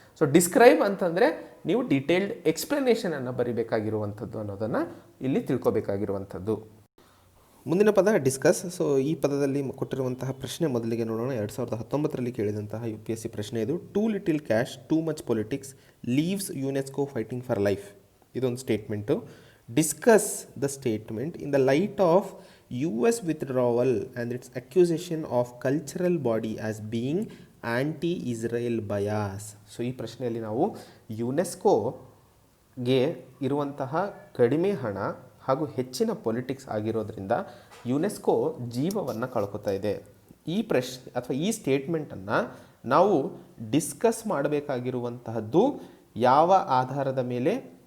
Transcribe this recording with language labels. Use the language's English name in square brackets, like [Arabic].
[Kannada] So describe ಅಂತಂದರೆ ನೀವು detailed ಎಕ್ಸ್ಪ್ಲನೇಷನನ್ನು ಬರಿಬೇಕಾಗಿರುವಂಥದ್ದು ಅನ್ನೋದನ್ನು ಇಲ್ಲಿ ತಿಳ್ಕೊಬೇಕಾಗಿರುವಂಥದ್ದು. ಮುಂದಿನ ಪದ ಡಿಸ್ಕಸ್. ಸೊ ಈ ಪದದಲ್ಲಿ ಕೊಟ್ಟಿರುವಂತಹ ಪ್ರಶ್ನೆ ಮೊದಲಿಗೆ ನೋಡೋಣ. 2019ರಲ್ಲಿ ಕೇಳಿದಂತಹ UPSC ಪ್ರಶ್ನೆ ಇದು. [English] Too little cash, too much politics, leaves UNESCO fighting for life. [Kannada] ಇದೊಂದು statement. [English] Discuss the statement in the light of US withdrawal and its accusation of cultural body as being anti-Israel bias. [Kannada] So ಈ ಪ್ರಶ್ನೆಯಲ್ಲಿ ನಾವು ಯುನೆಸ್ಕೋಗೆ ಇರುವಂತಹ ಕಡಿಮೆ ಹಣ ಹಾಗೂ ಹೆಚ್ಚಿನ politics ಆಗಿರೋದ್ರಿಂದ ಯುನೆಸ್ಕೋ ಜೀವವನ್ನು ಕಳ್ಕೊತಾ ಇದೆ. ಈ ಪ್ರಶ್ನೆ ಅಥವಾ ಈ ಸ್ಟೇಟ್ಮೆಂಟನ್ನು ನಾವು ಡಿಸ್ಕಸ್ ಮಾಡಬೇಕಾಗಿರುವಂತಹದ್ದು ಯಾವ ಆಧಾರದ ಮೇಲೆ?